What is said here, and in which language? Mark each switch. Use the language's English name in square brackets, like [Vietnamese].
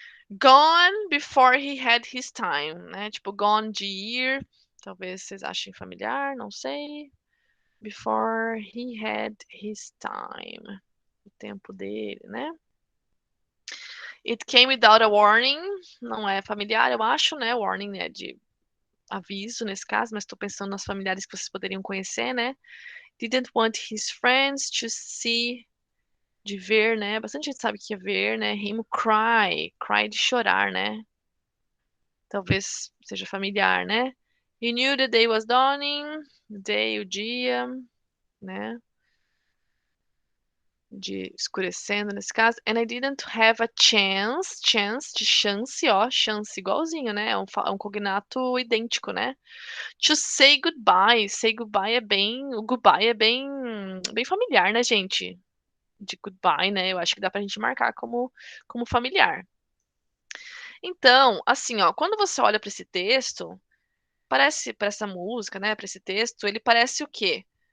[English] Gone before he had his time, né? [Portuguese] Tipo, gone de year. Talvez vocês achem familiar, não sei. [English] Before he had his time. [Portuguese] O tempo dele, né? [English] It came without a warning. [Portuguese] Não é familiar, eu acho, né? Warning é de aviso nesse caso, mas estou pensando nas familiares que vocês poderiam conhecer, né? [English] Didn't want his friends to see, [Portuguese] de ver, né? Bastante gente sabe que é ver, né? [English] Him cry, [Portuguese] cry de chorar, né? Talvez seja familiar, né? [English] He knew the day was dawning, day, [Portuguese] o dia, né? De escurecendo nesse caso. [English] And I didn't have a chance, chance de chance, ó, chance igualzinho, né? [Portuguese] É um cognato idêntico, né? [English] To say goodbye. [Portuguese] Say goodbye é bem. O goodbye é bem familiar, né, gente? De goodbye, né? Eu acho que dá pra gente marcar como familiar. Então, assim, ó, quando você olha para esse texto, parece para essa música, né, para esse texto, ele parece o quê?